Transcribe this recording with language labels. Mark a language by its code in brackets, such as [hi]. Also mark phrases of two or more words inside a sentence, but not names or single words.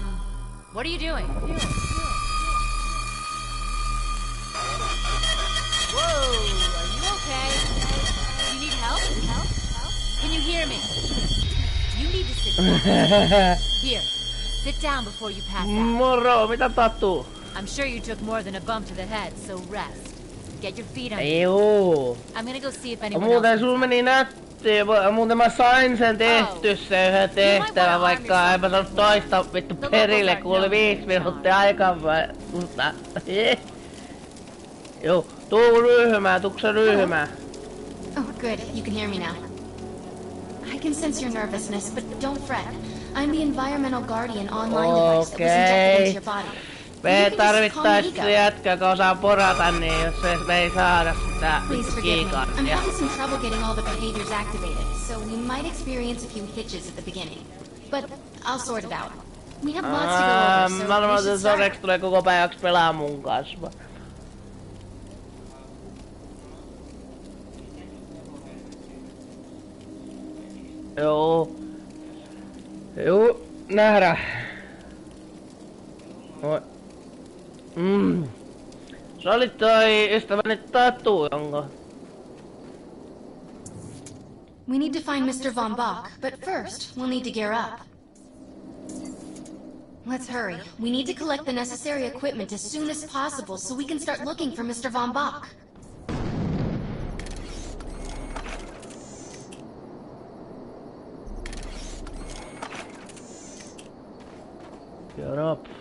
[en] What are you doing? Whoa, are you okay? You need help? Can you hear me? You need to sit down. Here, sit down before you pass out. [fi] Moro, mitä tapahtuu? [en] I'm sure you took more than a bump to the head, so rest. Get your feet on. [fi] Juu. [en] I'm gonna go see if anyone [fi] Muuten [en] else. [fi] sul meni nätti. Muuten mä sain sen tehty se yhden tehtävän, vaikka en mä saanut toista vittu perille, kun oli 5 minuuttia aikaa. Joo, tuu ryhmään, tukse ryhmään. [en] Oh, good. You can hear me now. I can sense your nervousness, but don't fret. I'm the environmental guardian online device that was injected into your body. [fi] Me tarvittais jätkä, joka osaa porata, niin jos me ei saada sitä kiikardia. [en] I'm having some trouble getting all the behaviors activated, so we might experience a few hitches at the beginning. But I'll sort it out. We have lots to go over, so [fi] Varmaan [en] we should [fi] se [en] start. [fi] Sorex tulee koko päiväksi pelaa mun kanssa. Joo. Joo, nähdään. Oi. Se oli toi ystäväni Tatu, jonka... [en] We need to find Mr. Von Bach, but first, we'll need to gear up. Let's hurry. We need to collect the necessary equipment as soon as possible so we can start looking for Mr. Von Bach. Gear up.